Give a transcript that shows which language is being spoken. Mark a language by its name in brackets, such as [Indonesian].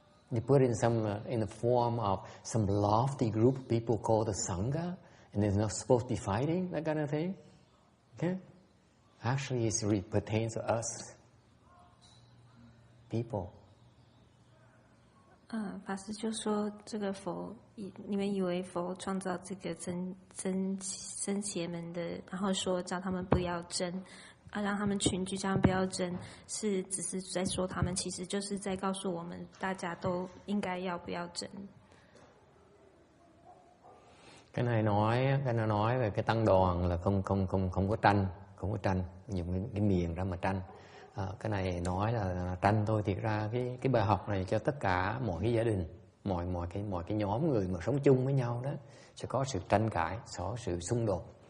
[English] You put it in the form of some lofty group of people called the Sangha, and they're not supposed to be fighting, that kind of thing. Okay? Actually, it pertains to us, people. [Chinese] 法师就说，这个佛，你们以为佛创造这个真邪门的，然后说叫他们不要争，让他们群居，叫他们不要争，只是在说他们，其实就是在告诉我们，大家都应该要不要争。 [Vietnamese] Cái này nói về cái tăng đoàn là không có tranh, dùng cái miệng ra mà tranh. Cái này nói là tranh thôi, thiệt ra cái bài học này cho tất cả mọi cái gia đình, mọi cái nhóm người mà sống chung với nhau đó sẽ có sự tranh cãi, có sự xung đột.